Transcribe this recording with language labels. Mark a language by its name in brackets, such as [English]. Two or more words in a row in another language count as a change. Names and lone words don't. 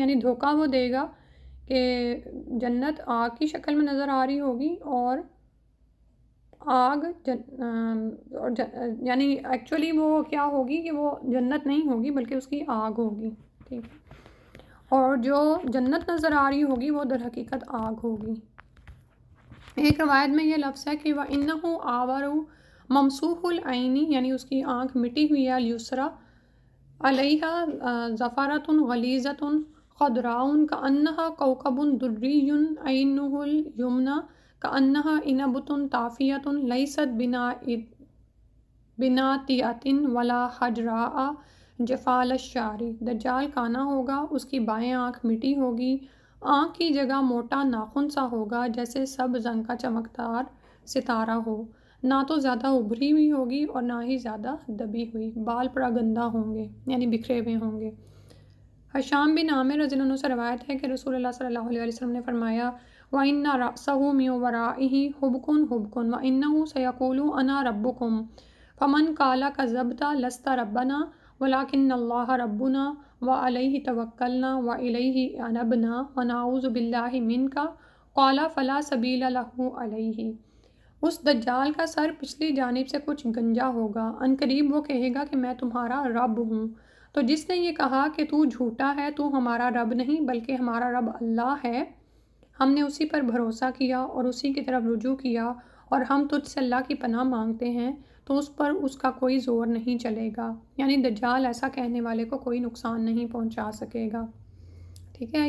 [Urdu] یعنی دھوکہ وہ دے گا کہ جنت آگ کی شکل میں نظر آ رہی ہوگی، اور آگ یعنی ایکچولی وہ کیا ہوگی کہ وہ جنت نہیں ہوگی بلکہ اس کی آگ ہوگی، ٹھیک ہے، اور جو جنت نظر آ رہی ہوگی وہ در حقیقت آگ ہوگی۔ ایک روایت میں یہ لفظ ہے کہ [Arabic] وَإِنَّهُ آوَرُ مَمْسُوحُ الْعَيْنِ، [Urdu] یعنی اس کی آنکھ مٹی ہوئی ہے، [Arabic] الیسرا علیہا زفرۃ غلیظۃ خضراء کأنہا کوکب دری عینہ الیمنی کأنہا عنبۃ طافیۃ لیست بناتیۃ ولا حجراء جفال الشعر۔ [Urdu] دجال کانا ہوگا، اس کی بائیں آنکھ مٹی ہوگی، آنکھ کی جگہ موٹا ناخن سا ہوگا جیسے سبز رنگ کا چمکدار ستارہ ہو، نہ تو زیادہ ابھری ہوئی ہوگی اور نہ ہی زیادہ دبی ہوئی، بال پراگندہ ہوں گے یعنی بکھرے ہوئے ہوں گے۔ حشام بن عامر [Arabic] رضی اللہ عنہ [Urdu] سے روایت ہے کہ رسول اللہ [Arabic] صلی اللہ علیہ وسلم [Urdu] نے فرمایا، [Arabic] وَإِنَّ رَأْسَهُ مِن وَرَائِهِ حُبْكٌ حُبْكٌ وَإِنَّهُ سَيَقُولُ أَنَا رَبُّكُمْ فَمَنْ قَالَ كَذَّبْتَ لَسْتَ رَبَّنَا وَلَكِنَّ اللَّهَ رَبُّنَا وَعَلَيْهِ تَوَكَّلْنَا وَإِلَيْهِ أَنَبْنَا وَنَعُوذُ بِاللَّهِ مِنْكَ قَالَ فَلَا سَبِيلَ لَهُ عَلَيْهِ۔ [Urdu] اس دجال کا سر پچھلی جانب سے کچھ گنجا ہوگا، عنقریب وہ کہے گا کہ میں تمہارا رب ہوں۔ تو جس نے یہ کہا کہ تو جھوٹا ہے، تو ہمارا رب نہیں بلکہ ہمارا رب اللہ ہے، ہم نے اسی پر بھروسہ کیا اور اسی کی طرف رجوع کیا، اور ہم تجھ سے اللہ کی پناہ مانگتے ہیں، تو اس پر اس کا کوئی زور نہیں چلے گا، یعنی دجال ایسا کہنے والے کو کوئی نقصان نہیں پہنچا سکے گا، ٹھیک ہے۔